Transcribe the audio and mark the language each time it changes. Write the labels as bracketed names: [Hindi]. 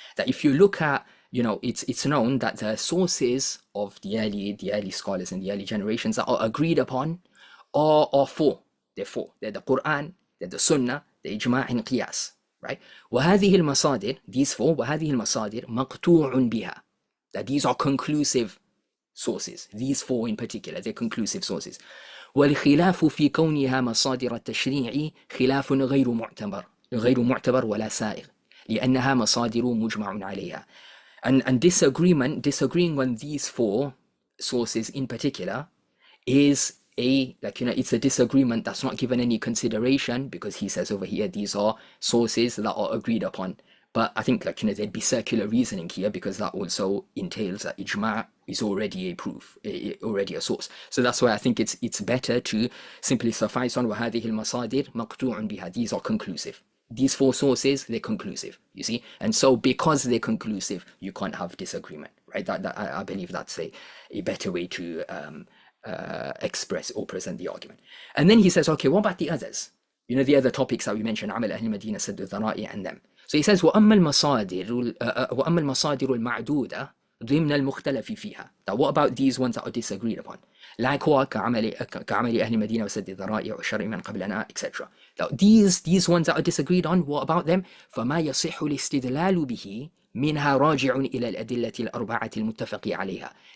[English] That if you look at, it's known that the sources of the early scholars and the early generations that are agreed upon are four. They're four. They're the Quran, they're the Sunnah, the Ijma' and Qiyas, right? [Arabic] وهذه المصادر, [English] these four, [Arabic] وهذه المصادر مقطوع بها. [English] That these are conclusive sources. These four in particular, they're conclusive sources. [Arabic] والخلاف في كونها مصادر التشريع خلاف غير معتبر ولا سائغ لأنها مصادر مجمع عليها. [English] And disagreeing on these four sources in particular is it's a disagreement that's not given any consideration, because he says over here these are sources that are agreed upon. But I think there'd be circular reasoning here, because that also entails that ijma' is already a proof, already a source. So that's why I think it's better to simply suffice on [Arabic] وَهَذِهِ الْمَصَادِرْ مَقْطُوعٌ بِهَا. [English] These are conclusive. These four sources, they're conclusive, you see. And so because they're conclusive, you can't have disagreement, right? I believe that's a better way to express or present the argument. And then he says, okay, what about the others? The other topics that we mentioned, Amal Ahl, al-Madinah, al-Dhari'ah, and them. So he says, [Arabic] وَأَمَّا الْمَصَادِرُ الْمَعْدُودَةُ ضِمْنَ الْمُخْتَلَفِ فِيهَا. [English] Now, what about these ones that are disagreed upon? [Arabic] Like كعمل أهل المدينة وسد الذرائع وشر من قبلنا, etc. [English] Now, these ones that are disagreed on, what about them? [Arabic] فما يصح الاستدلال به منها راجع إلى الأدلة الأربعة المتفق عليها.